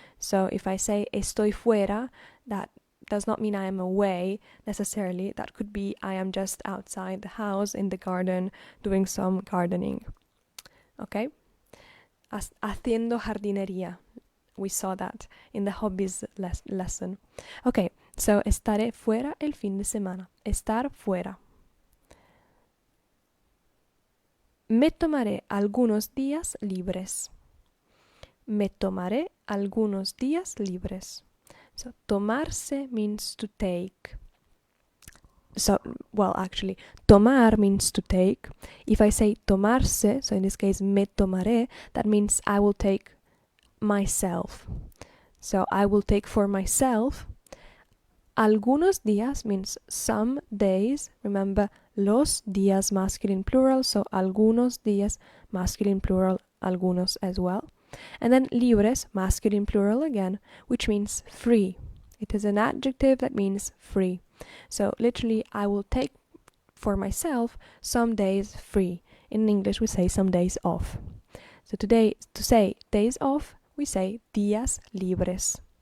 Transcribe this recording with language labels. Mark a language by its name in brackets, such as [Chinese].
[English] So if I say estoy fuera, that does not mean I am away necessarily. That could be I am just outside the house in the garden doing some gardening. Okay? [Spanish] Haciendo jardinería. [English] We saw that in the hobbies lesson. Okay, so [Spanish] estaré fuera el fin de semana. Estar fuera. Me tomaré algunos días libres. Me tomaré algunos días libres. [English] So, tomarse means to take. So, well, actually, tomar means to take. If I say tomarse, so in this case, me tomaré, that means I will take myself. So, I will take for myself. Algunos días means some days. Remember, los días masculine plural, so algunos días masculine plural, algunos as well. And then libres, masculine plural again, which means free. It is an adjective that means free. So literally, I will take for myself some days free. In English, we say some days off. So today, to say days off, we say días libres.